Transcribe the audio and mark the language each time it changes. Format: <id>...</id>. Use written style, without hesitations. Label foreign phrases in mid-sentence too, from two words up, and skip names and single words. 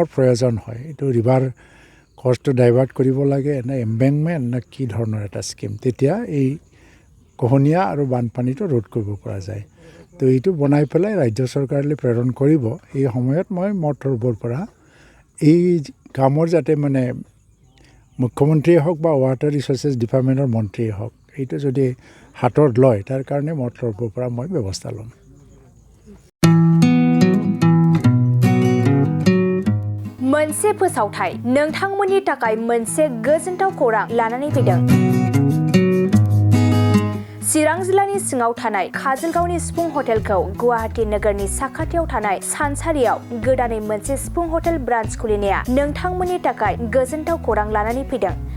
<as>প্ৰয়োজন হয় এইটো</as> <en>river course divert</en> <as>কৰিব লাগে নে এম্বেংকমেণ্ট নে কি ধৰণৰ এটা স্কিম তেতিয়া এই খহনীয়া আৰু বানপানীটো ৰোধ কৰিব পৰা যায় তো এইটো বনাই পেলাই ৰাজ্য চৰকাৰলৈ প্ৰেৰণ কৰিব এই সময়ত মই মটৰবৰ পৰা এই কামৰ যাতে মানে মুখ্যমন্ত্ৰীয়ে হওক বা</as> <en>water resources department</en> <as>মন্ত্ৰীয়ে হওক এইটো যদি হাতত লয় তাৰ কাৰণে মটৰবৰ পৰা মই ব্যৱস্থা ল'ম</as> <brx>मोनसे फोसावथाय नोंथांमोननि थाखाय मोनसे गोजोनथाव खौरां लानानै फैदों चिरां जिल्लानि सिङाव थानाय काजलगावनि सिफुं हटेलखौ गुवाहाटी नोगोरनि साखाथियाव थानाय सानसारियाव गोदानै मोनसे सिफुं</brx> <en>hotel branch</en> <brx>खुलिनाया नोंथांमोननि थाखाय गोजोनथाव खौरां लानानै फैदों</brx>